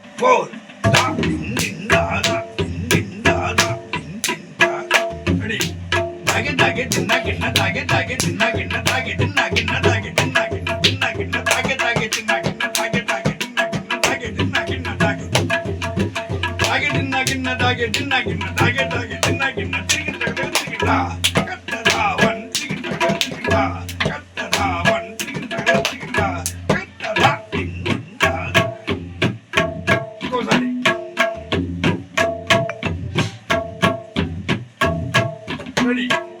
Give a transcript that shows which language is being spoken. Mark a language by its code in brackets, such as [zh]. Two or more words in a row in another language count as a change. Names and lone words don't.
[en] 4 da din din da da din din da da din din da. Ready? Dage dage dinna ginna dage dage dinna ginna dage dinna ginna dage dinna ginna dinna ginna dage dage dinna ginna dage dage dinna ginna dage dinna ginna dage dage dinna ginna dage dinna ginna dage dage dinna ginna dage dage dinna katta da one dinna dinna katta da one dinna dinna katta da dinna. Goes on. Ready?